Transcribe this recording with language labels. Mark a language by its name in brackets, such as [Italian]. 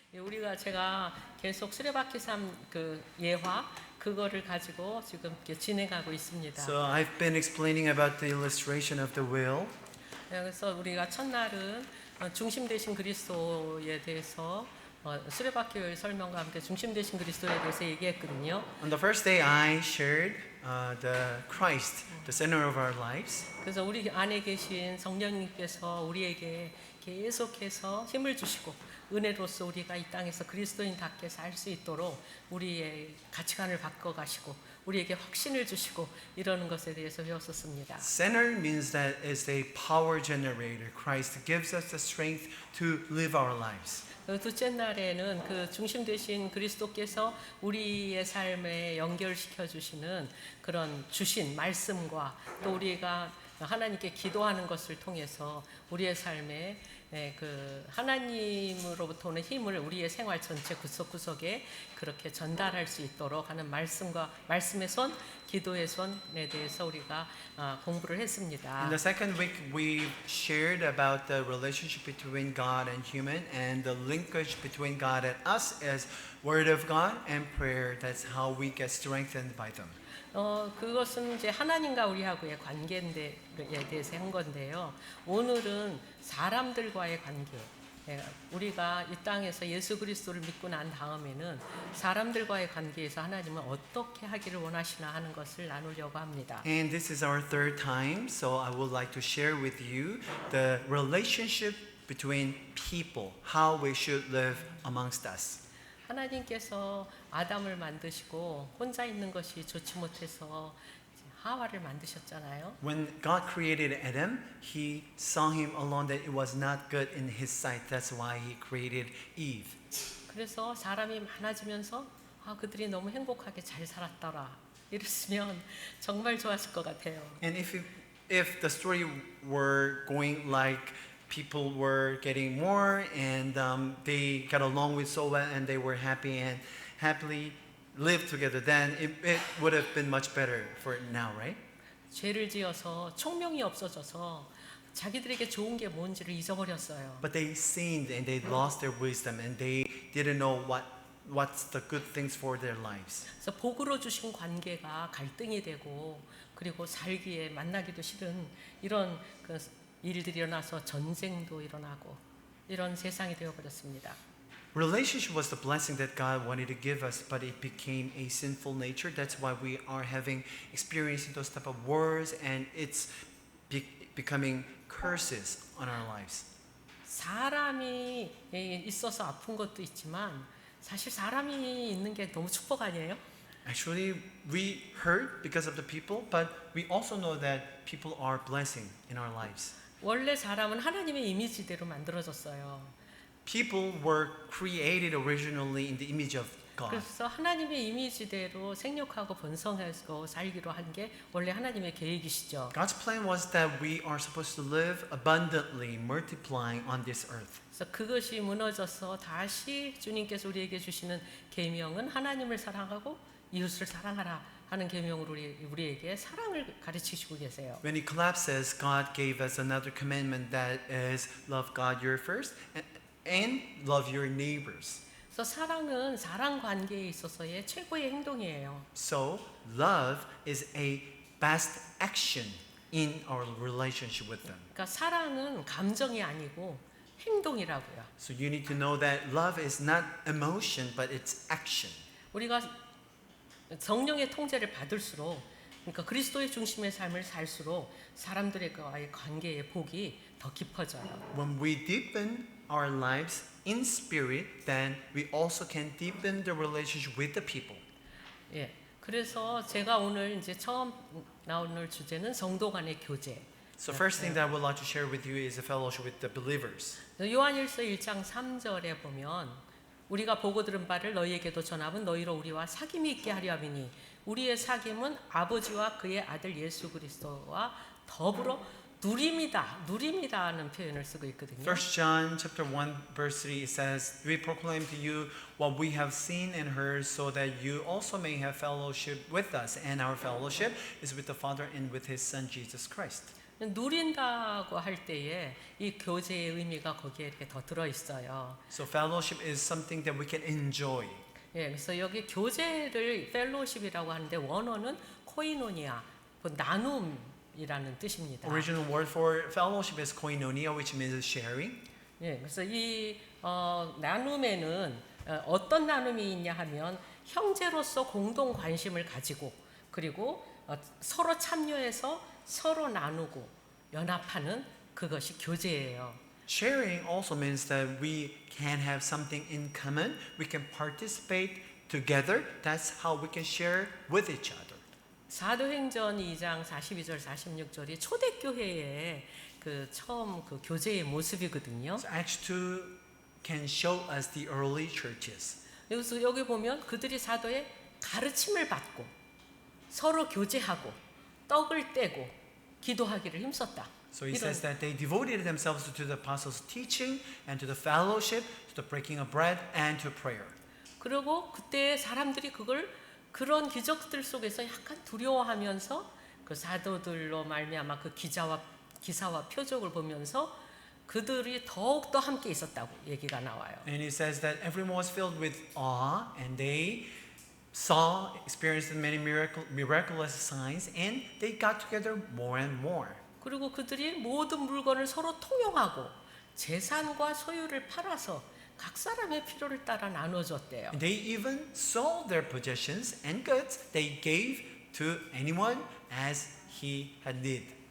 [Korean] 우리가 제가 계속 수레바퀴 삶 그 예화 그거를 가지고 지금 이렇게 진행하고 있습니다. [English] So I've been explaining about the illustration of the wheel. [Korean] 그래서 우리가 첫날은 중심 되신 그리스도에 대해서 수레바퀴 설명과 함께 중심 되신 그리스도에 대해서 얘기했거든요. [English] On the first day, I shared the Christ, the center of our lives. [Korean] 그래서 우리 안에 계신 성령님께서 우리에게 계속해서 힘을 주시고 은혜로서 우리가 이 땅에서 그리스도인답게 살 수 있도록 우리의 가치관을 바꿔가시고 우리에게 확신을 주시고 이러는 것에 대해서 배웠었습니다. [English] Center means that it's a power generator. Christ gives us the strength to live our lives. [Korean] 둘째 날에는 그 중심 되신 그리스도께서 우리의 삶에 연결시켜 주시는 그런 주신 말씀과 또 우리가 하나님께 기도하는 것을 통해서 우리의 삶에 그 하나님으로부터 오는 힘을 우리의 생활 전체 구석구석에 그렇게 전달할 수 있도록 하는 말씀과 말씀의 손, 기도의 손에 대해서 우리가 공부를 했습니다. [English] In the second week, we shared about the relationship between God and human and the linkage between God and us as Word of God and prayer. That's how we get strengthened by them. [Korean] 그것은 이제 하나님과 우리하고의 관계에 대해서 한 건데요. 오늘은 사람들과의 관계. 우리가 이 땅에서 예수 그리스도를 믿고 난 다음에는 사람들과의 관계에서 하나님은 어떻게 하기를 원하시나 하는 것을 나누려고 합니다. [English] And this is our third time, so I would like to share with you the relationship between people, how we should live amongst us. [Korean] 하나님께서 아담을 만드시고 혼자 있는 것이 좋지 못해서 하와를 만드셨잖아요. [English] When God created Adam, He saw him alone that it was not good in His sight. That's why He created Eve. [Korean] 그래서 사람이 많아지면서 그들이 너무 행복하게 잘 살았더라. 이랬으면 정말 좋았을 것 같아요. [English] And if the story were going like people were getting more and they got along with so well and they were happy and happily lived together, then it would have been much better for now, right? [Korean] 죄를 지어서 총명이 없어져서 자기들에게 좋은 게 뭔지를 잊어버렸어요. [English] But they sinned and they lost their wisdom and they didn't know what's the good things for their lives. [Korean] 그래서 복으로 주신 관계가 갈등이 되고 그리고 살기에 만나기도 싫은 이런 그 일들이 일어나서 전쟁도 일어나고 이런 세상이 되어버렸습니다. [English] Relationship was the blessing that God wanted to give us, but it became a sinful nature. That's why we are experiencing those type of wars, and it's becoming curses on our lives. [Korean] 사람이 있어서 아픈 것도 있지만 사실 사람이 있는 게 너무 축복 아니에요? [English] Actually, we hurt because of the people, but we also know that people are blessing in our lives. [Korean] 원래 사람은 하나님의 이미지대로 만들어졌어요. [English] People were created originally in the image of God. [Korean] 그래서 하나님의 이미지대로 생육하고 번성해서 살기로 한 게 원래 하나님의 계획이시죠. [English] God's plan was that we are supposed to live abundantly, multiplying on this earth. [Korean] 그래서 그것이 무너져서 다시 주님께서 우리에게 주시는 계명은 하나님을 사랑하고 이웃을 사랑하라 하는 계명으로 우리에게 사랑을 가르치시고 계세요. [English] When it collapses, God gave us another commandment that is love God your first and love your neighbors. [Korean] 그래서 사랑은 사랑 관계에 있어서의 최고의 행동이에요. [English] So love is a best action in our relationship with them. [Korean] 그러니까 사랑은 감정이 아니고 행동이라고요. [English] So you need to know that love is not emotion, but it's action. [Korean] 우리가 성령의 통제를 받을수록 그러니까 그리스도의 중심의 삶을 살수록 사람들과의 관계의 복이 더 깊어져요. [English] When we deepen our lives in spirit, then we also can deepen the relationship with the people. [Korean] 예. 그래서 제가 오늘 이제 처음 나오는 주제는 성도 간의 교제. [English] So first thing that I would like to share with you is a fellowship with the believers. [Korean] 요한일서 1장 3절에 보면 우리가 보고 들은 바를 너희에게도 전함은 너희로 우리와 사귐이 있게 하려 함이니 우리의 사귐은 아버지와 그의 아들 예수 그리스도와 더불어 누림이다는 표현을 쓰고 있거든요. [English] 1 John chapter 1 verse 3 it says, "We proclaim to you what we have seen and heard so that you also may have fellowship with us, and our fellowship is with the Father and with his Son Jesus Christ." [Korean] 누린다고 할 때에 이 교제의 의미가 거기에 이렇게 더 들어 있어요. [English] So fellowship is something that we can enjoy. [Korean] 예, 그래서 여기 교제를 펠로십이라고 하는데 원어는 코이노니아, 그 나눔이라는 뜻입니다. [English] Original word for fellowship is koinonia, which means sharing. [Korean] 예, 그래서 이 나눔에는 어떤 나눔이 있냐 하면 형제로서 공동 관심을 가지고 그리고 서로 참여해서 서로 나누고 연합하는 그것이 교제예요. [English] Sharing also means that we can have something in common. We can participate together. That's how we can share with each other. [Korean] 사도행전 2장 42절 46절이 초대교회의 그 처음 그 교제의 모습이거든요. [English] So Acts 2 can show us the early churches. [Korean] 그래서 여기 보면 그들이 사도의 가르침을 받고 서로 교제하고 떡을 떼고 기도하기를 힘썼다. [English] So he says that they devoted themselves to the apostles' teaching and to the fellowship, to the breaking of bread and to prayer. [Korean] 그리고 그때 사람들이 그런 기적들 속에서 약간 두려워하면서 그 사도들로 말미암아 그 기사와 표적을 보면서 그들이 더욱더 함께 있었다고 얘기가 나와요. [English] And he says that everyone was filled with awe and they experienced many miraculous signs and they got together more and more. [Korean] 그리고 그들이 모든 물건을 서로 통용하고 재산과 소유를 팔아서 각 사람의 필요를 따라 나눠줬대요. [English] And they even sold their possessions and goods they gave to anyone as he had need.